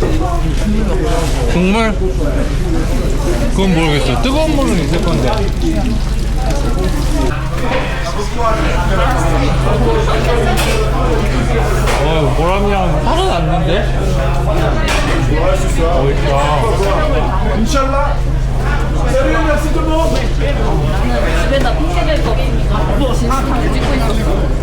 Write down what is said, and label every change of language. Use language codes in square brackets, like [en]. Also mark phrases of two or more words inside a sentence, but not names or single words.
[ko] 국물? 그건 모르겠어. 뜨거운 물은 있을 건데. 보람이랑 살아났는데? 멋있다. [fr] Inch'Allah. Salut, merci tout le monde. [ko] 집에다 핑계 댈 거 없으니까 진스탕을 찍고 있었어.